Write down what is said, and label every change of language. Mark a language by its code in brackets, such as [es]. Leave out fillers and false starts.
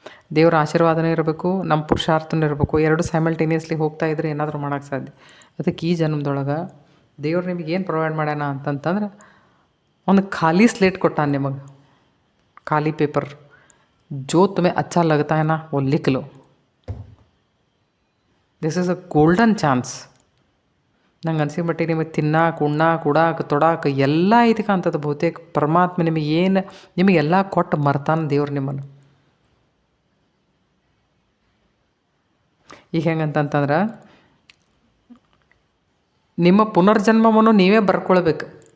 [kn] ದೇವ್ರ ಆಶೀರ್ವಾದನೂ ಇರಬೇಕು, ನಮ್ಮ ಪುರುಷಾರ್ಥನೂ ಇರಬೇಕು. ಎರಡು ಸೈಮಲ್ಟೇನಿಯಸ್ಲಿ ಹೋಗ್ತಾ ಇದ್ರೆ ಏನಾದರೂ ಮಾಡೋಕ್ಕೆ ಸಾಧ್ಯ. ಅದಕ್ಕೆ ಈ ಜನ್ಮದೊಳಗೆ ದೇವ್ರು ನಿಮಗೆ ಏನು ಪ್ರೊವೈಡ್ ಮಾಡ್ಯಾನ ಅಂತಂತಂದ್ರೆ ಒಂದು ಖಾಲಿ ಸ್ಲೇಟ್ ಕೊಟ್ಟಾನ ನಿಮಗೆ, ಖಾಲಿ ಪೇಪರ್. [hi] जो तुम्हें अच्छा लगता है ना वो लिख लो. [en] This is a golden chance. [kn] ನಂಗೆ ಅನ್ಸಿದ ಮಟ್ಟಿಗೆ ನಿಮಗೆ ತಿನ್ನಕ್ಕೆ, ಉಣ್ಣಕ್ಕೆ, ಉಡಾಕೆ, ತೊಡಾಕೆ ಎಲ್ಲ ಐತಿ ಕಾಣ್ತದೆ. ಬಹುತೇಕ ಪರಮಾತ್ಮ ನಿಮಗೆಲ್ಲ ಕೊಟ್ಟು ಮರ್ತಾನೆ ದೇವ್ರು ನಿಮ್ಮನ್ನು. ಈಗ ಹೆಂಗಂತಂತಂದ್ರೆ ನಿಮ್ಮ ಪುನರ್ಜನ್ಮವನ್ನು ನೀವೇ ಬರ್ಕೊಳ್ಬೇಕು.